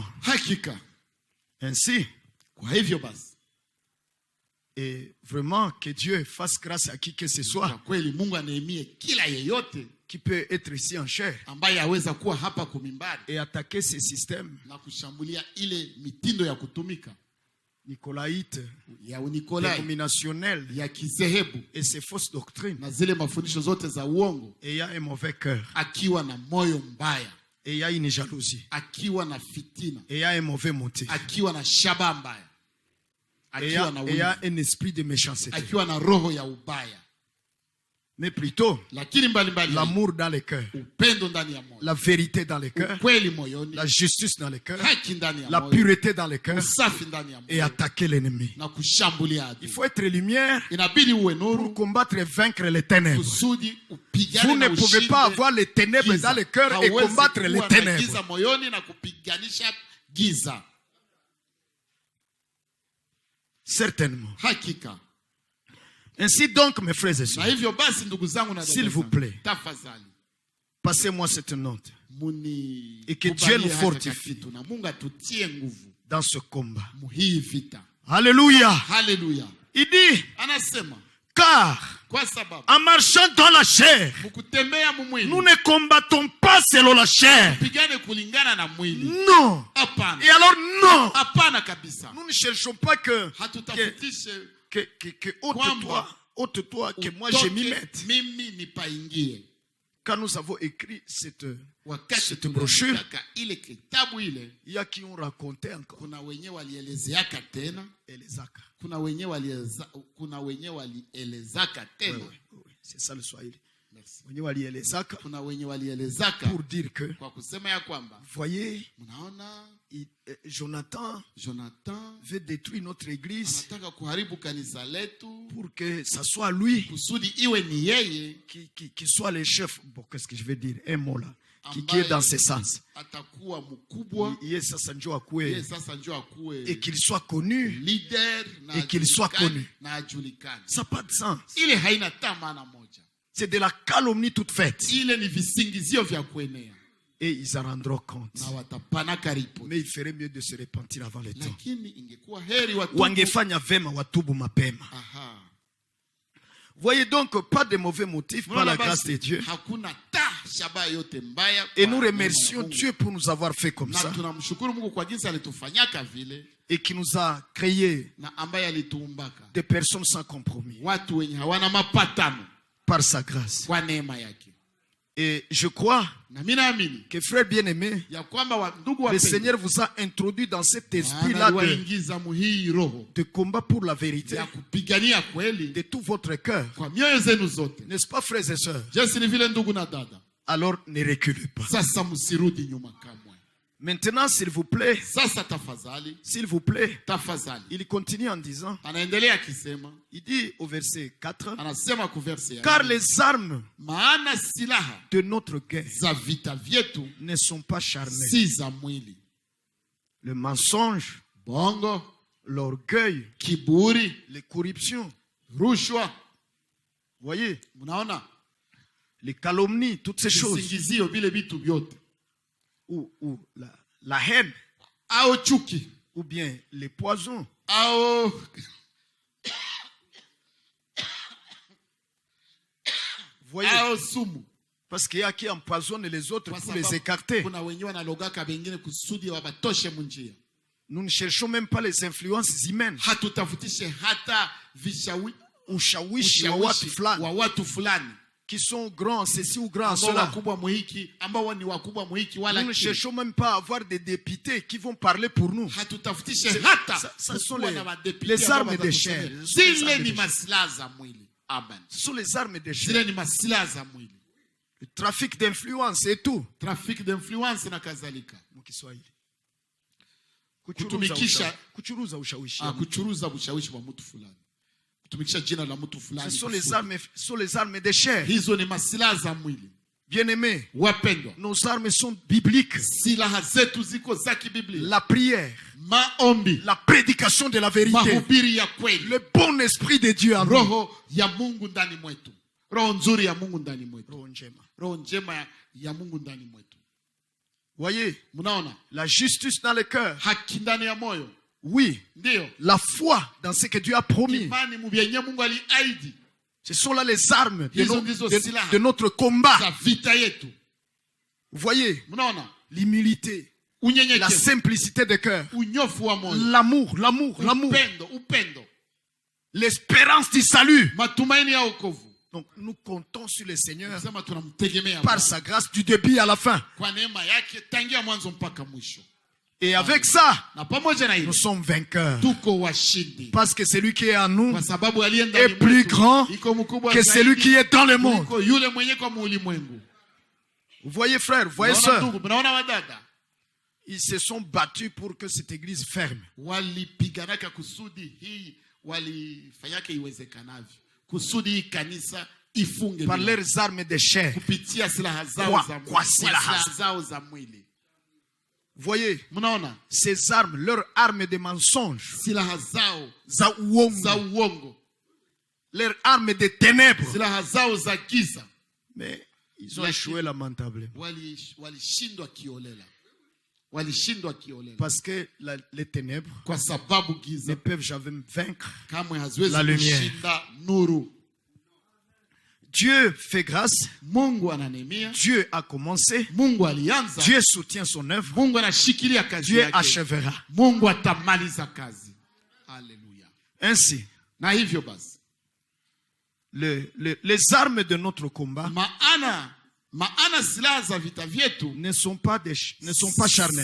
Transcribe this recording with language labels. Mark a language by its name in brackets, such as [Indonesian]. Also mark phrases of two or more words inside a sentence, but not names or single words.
[Swahili] Hakika. [French] Ainsi, [Swahili] Kwa hivyo basi, [French] et vraiment que Dieu fasse grâce à qui que ce soit [Swahili] kwa kweli Mungu aneemie kila yeyote [French] qui peut être ici en chair [Swahili] ambaye aweza kuwa hapa kumimbari [French] et attaquer ces systèmes [Swahili] na kushambulia ile mitindo ya kutumika [French] nicolaïtes, [Swahili] ya Unikolai, [French] dénominationnels [Swahili] ya kizehebu [French] et ces fausses doctrines, [Swahili] na zile mafundisho zote za uongo, [French] ayant un mauvais cœur, [Swahili] akiwa na moyo mbaya, [French] ayant une jalousie, [Swahili] akiwa na fitina, [French] ayant un mauvais motif, [Swahili] akiwa na shaba mbaya, akiwa na wivu, [French] ayant un esprit de méchanceté. [Swahili] akiwa na roho ya ubaya. [French] mais plutôt [Swahili] lakini mbalimbali [French] l'amour dans les cœurs, [Swahili] upendo ndani ya moyo, [French] la vérité dans les cœurs, [Swahili] ukweli moyoni, [French] la justice dans les cœurs, [Swahili] haki ndani ya [French] la [Swahili] moyo, [French] pureté dans les cœurs, [Swahili] usafi ndani ya [French] et [Swahili] moyo, [French] attaquer l'ennemi. [Swahili] na kushambulia [French] Il [Swahili] adui. [French] faut être lumière [Swahili] Inabidi uwe [French] pour [Swahili] nuru [French] combattre et vaincre les ténèbres. [Swahili] kusudi upigane [French] Vous [Swahili] na [French] ne pouvez [Swahili] ushinde [French] pas avoir les ténèbres [Swahili] giza. [French] dans le cœur et [Swahili] Hauwezi [French] combattre les [Swahili] kuwa na [French] ténèbres. [Swahili] giza moyoni na kupiganisha giza. [French] Certainement. [Swahili] Hakika. [French] Ainsi donc, mes frères et [Swahili] Na [French] sœurs, [Swahili] hivyo basi ndugu zangu na dada [French] S'il vous [Swahili] zangu, [French] plaît. [Swahili] tafadhali [French] passez-moi cette note [Swahili] muni [French] Et que Dieu [Swahili] kubalie [French] nous [Swahili] hata [French] fortifie. [Swahili] kakitu, na Mungu atutie nguvu [French] dans ce combat. [Swahili] muhii vita. [French] Alléluia. [Swahili] Haleluya. [French] Il dit, [Swahili] Anasema [French] car [Swahili] kwa sababu [French] en marchant dans la chair, [Swahili] mukutembea mumwili [French] nous ne combattons pas selon la chair. [Swahili] pigane kulingana na mwili. [French] Non. [Swahili] Hapana. [French] Et alors, non. [Swahili] Hapana kabisa. [French] Nous ne cherchons pas que [Swahili] Hatutafutishe [French] ôte-toi, que moi je m'y [Swahili] utoke [French] mette. [Swahili] mimi nipaingie. [French] Quand nous avons écrit cette [Swahili] Wakati [French] brochure, [Swahili] tunaandika ile kitabu ile, [French] il y a qui ont raconté encore. [Swahili] kuna wenye walielezeaka tena, Elezaka. kuna wenye walielezaka tena. [French] Oui, c'est ça le Swahili. Merci. [Swahili] Wenye walielezaka Kuna wenye walielezaka [French] pour dire que, [Swahili] kwa kusema ya kwamba [French] voyez, [Swahili] mnaona Jonathan Jonathan [French] veut détruire notre église [Swahili] anataka kuharibu kanisa letu [French] pour que ça soit lui [Swahili] kusudi iwe ni yeye [French] qui soit le chef. Bon, qu'est-ce que je veux dire? Un mot là. Qui [Swahili] ambaye [French] est dans ce sens. [Swahili] atakuwa mkubwa, Yeye sasa njoo yeye akue sasa njoo akuwe [French] et qu'il soit connu. [Swahili] leader na [French] Et qu'il soit [Swahili] ajulikane, [French] connu. [Swahili] na ajulikane. [French] Ça n'a pas de sens. [Swahili] Ile haina maana moja. [French] C'est de la calomnie toute faite. [Swahili] Ile ni visingizio vya kuenea [French] Et ils en rendront compte. [Swahili] na watapanaka ripoti. [French] Mais il ferait mieux de se repentir avant le temps. [Swahili] Lakini ingekuwa heri watubu. Wangefanya vema watubu mapema. Aha. [French] Voyez donc pas de mauvais motifs par la grâce de Dieu. [Swahili] Hakuna ta shaba yote mbaya. [French] Et [Swahili] kwa [French] nous [Swahili] neema ya [French] remercions [Swahili] Mungu. [French] Dieu pour nous avoir fait comme [Swahili] Na [French] ça. [Swahili] tunamshukuru Mungu kwa jinsi alitufanyaka vile [French] Et qui nous a créé [Swahili] na ambaye alituumbaka [French] des personnes sans compromis. [Swahili] watu wenye hawana mapatano [French] Par sa grâce. [Swahili] kwa neema yake. [French] Et je crois [Swahili] Na mimi naamini [French] que frère bien-aimé, [Swahili] ya kwamba ndugu [French] le [Swahili] wapendwa, [French] Seigneur vous a introduit dans cet [Swahili] Bwana [French] esprit-là [Swahili] aliwaingiza muhii roho [French] de combat pour la vérité [Swahili] ya kupigania kweli [French] de tout votre cœur. [Swahili] kwa mioyo zenu zote. [French] N'est-ce pas, frères et sœurs? [Swahili] Jinsi ni vile ndugu na dada, [French] Alors ne reculez pas. [Swahili] sasa msirudi nyuma kamwe. [French] Maintenant, s'il vous plaît, [Swahili] Sasa tafadhali, tafadhali, [French] il continue en disant, [Swahili] anaendelea akisema, [French] il dit au verset 4, [Swahili] anasema ku verse ya [French] car [Swahili] 4, [French] les armes [Swahili] maana silaha [French] de notre guerre [Swahili] za vita vyetu [French] ne sont pas charnelles. [Swahili] si za mwili. [French] Le mensonge, [Swahili] Bongo, [French] l'orgueil, [Swahili] kiburi, [French] les corruptions, [Swahili] rushwa, [French] voyez, [Swahili] mnaona [French] les calomnies, toutes ces choses, [Swahili] visingizio vile vitu vyote, [French] ou la haine, [Swahili] au chuki, [French] ou bien les poisons, [Swahili] au [French] voyez, [Swahili] au sumu. [French] parce qu'il y a qui empoisonnent les autres [Swahili] Kwa [French] pour les [Swahili] sababu [French] écarter. [Swahili] kuna wenyewe wanalogaka wengine kusudi wabatoshe munjia. [French] Nous ne cherchons même pas les influences humaines. [Swahili] Hatutafutishe hata Ushawishi wa watu fulani wa watu fulani [French] qui sont grands, ceci ou grands, [Swahili] ambao [French] cela. [Swahili] wakubwa muhiki, ambao ni wakubwa muhiki wala [French] Nous ne [Swahili] kile. [French] cherchons même pas à avoir des députés qui vont parler pour nous. [Swahili] Hatutafutishe hata [French] ça sont [Swahili] kuwa [French] les- [Swahili] na madepite [French] les [Swahili] ambao [French] armes de chair. [Swahili] watatusomea. [French] Ce sont les [Swahili] Zile [French] armes [Swahili] ni [French] de chair. [Swahili] masilaha za mwili. Amen. [French] Ce sont les armes de chair. [Swahili] Zile ni masilaha za mwili. [French] Le trafic d'influence et tout. Traffic d'influence [Swahili] na kadhalika. Mukiswahili. Kutumikisha- Kuchuruza ushawishi. Kuchuruza ushawishi wa mtu fulani. Kutumikisha jina la mtu [French] Ce [Swahili] fulani. [French] sont les armes de chair. [Swahili] Hizo ni masilaha za mwili. [French] Bien-aimés, [Swahili] Wapendwa, [French] nos armes sont bibliques. [Swahili] silaha zetu ziko za kibiblia. [French] La prière, [Swahili] Maombi, [French] la prédication de la vérité, [Swahili] mahubiri ya kweli, [French] le bon esprit de Dieu en nous. [Swahili] roho ya Mungu ndani mwetu, roho nzuri ya Mungu ndani mwetu, Roho njema. roho njema ya Mungu ndani mwetu. [French] Voyez, [Swahili] Mnaona [French] la justice dans le cœur. [Swahili] haki ndani ya moyo, [French] Oui, [Swahili] ndio [French] la foi dans ce que Dieu a promis. [Swahili] imani mubyenye Mungu aliahidi. [French] Ce sont là les armes de, [Swahili] Hizo ndizo silaha [French] de notre combat. [Swahili] za vita yetu. [French] Vous voyez, [Swahili] Mnaona [French] l'humilité, la [Swahili] unyenyekevu, [French] simplicité de cœur, [Swahili] unyofu wa moyo, [French] l'amour, [Swahili] upendo, [French] l'espérance du salut. [Swahili] matumaini ya wokovu. [French] Donc nous comptons sur le Seigneur [Swahili] Tunasema tunamtegemea [French] par [Swahili] Bwana [French] sa grâce du début à la fin. [Swahili] kwa neema yake tangia mwanzo mpaka mwisho. [French] Et avec ça, [Swahili] Na pamoja na hilo [French] nous sommes vainqueurs. [Swahili] tuko washindi. [French] Parce que celui qui est en nous [Swahili] Kwa sababu aliye ndani [French] est plus [Swahili] mwetu [French] grand [Swahili] iko mkubwa [French] que celui [Swahili] zaidi [French] qui est dans le monde. [Swahili] kuliko yule mwenye kwa ulimwengu. [French] Vous voyez frères, vous voyez [Swahili] Mnaona [French] sœurs, [Swahili] ndugu, mnaona wadada, [French] ils se sont battus pour que cette église ferme. [Swahili] walipiganaka kusudi hii, walifanyaka iwezekanavyo kusudi hii kanisa ifunge [French] Par [Swahili] milango. [French] leurs armes de chair. [Swahili] Kupitia silaha zao Kwa- za mwili. kwa silaha. Silaha zao za mwili. [French] Vous voyez, [Swahili] Mnaona [French] ces armes, leurs armes de mensonge, [Swahili] silaha zao za uongo, za uongo, [French] leurs armes de ténèbres. [Swahili] silaha zao za giza, [French] Mais ils ont [Swahili] Lakini- [French] échoué lamentablement. [Swahili] walishindwa kiolela, walishindwa kiolela [French] Parce que les ténèbres [Swahili] kwa sababu [French] ne [Swahili] giza [French] peuvent jamais vaincre. [Swahili] kamwe haziwezi [French] La lumière. [Swahili] kushinda nuru. [French] Dieu fait grâce. [Swahili] Mungu ananemia, [French] Dieu a commencé. [Swahili] Mungu alianza, [French] Dieu soutient son œuvre. [Swahili] Mungu anashikilia kazi [French] Dieu [Swahili] yake, [French] achèvera. [Swahili] Mungu atamaliza kazi. Haleluya. [French] Ainsi, [Swahili] Na hivyo basi, [French] les armes de notre combat [Swahili] maana silaha za vita vyetu [French] ne sont pas charnelles,